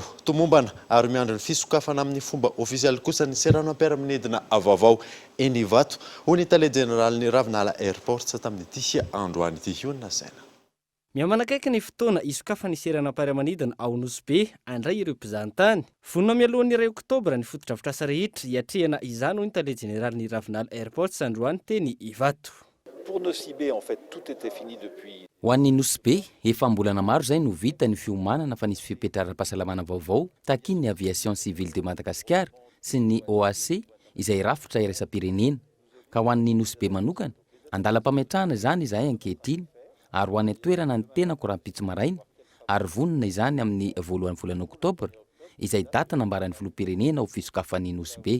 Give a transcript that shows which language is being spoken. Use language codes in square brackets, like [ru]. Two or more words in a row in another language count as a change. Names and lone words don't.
[mg] Tomombana ary miandry ny fisokafana amin'ny fomba ofisialy kosa ny serano ampiara-minedina Vaovao eny Ivato ho ny tale generaly Ravinala Airport tamin'ny ity androany ity na saina. Miamanakaiky ny fotoana isokafana serana ampiara-manidina ao Anosy-be andray ireo mpizahatany. Vonona mialohan'ny 2 Oktobra ny fotodrafitrasa rehetra hiatrehana izany ho ny tale generaly Ravinala Airport sandroany teny Ivato. [fr] Pour Anosy-be en fait tout était fini depuis. [mg] Ho an'ny Anosy-be efa mbolana maro zay no vita ny fiomanana fa nisy fipetraram-pahasalamana vaovao takin'ny [fr] aviation civile [mg] de Madagasikara sy ny OAC izay rafitra iraisam-pirenena. Ka ho an'ny Anosy-be manokana andalam-pametrahana izany izahay ankehitriny ary ho any toerana ny tena korampitso maraina ary vonona izany amin'ny voalohan'ny volana Oktobra izay data nambaran'ny filoham-pirenena ho fisokafan'ny Anosy-be.